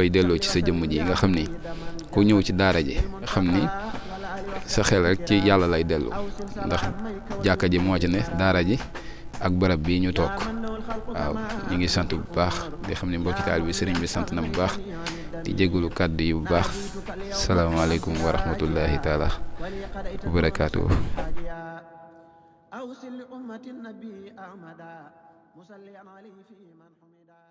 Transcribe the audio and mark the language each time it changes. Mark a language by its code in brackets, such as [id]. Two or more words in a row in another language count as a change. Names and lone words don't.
[wo] koy delloo ci sa jëmm ji nga xam ni ku ñëw ci daara ji xam ni sa xel rek ci yàlla lay dellu ndax jàkka ji moo ci ne daara ji ak barab bii ñu toog waaw ñu ngi sant bu baax di xam ne mbokki taal bi sëriñ bi sant na bu baax di jégalu kàddu yi bu baax [ar] السلام عليكم ورحمة الله تعالى وبركاته. أوصل لأمة النبي أحمدا مصليا عليه في من حمد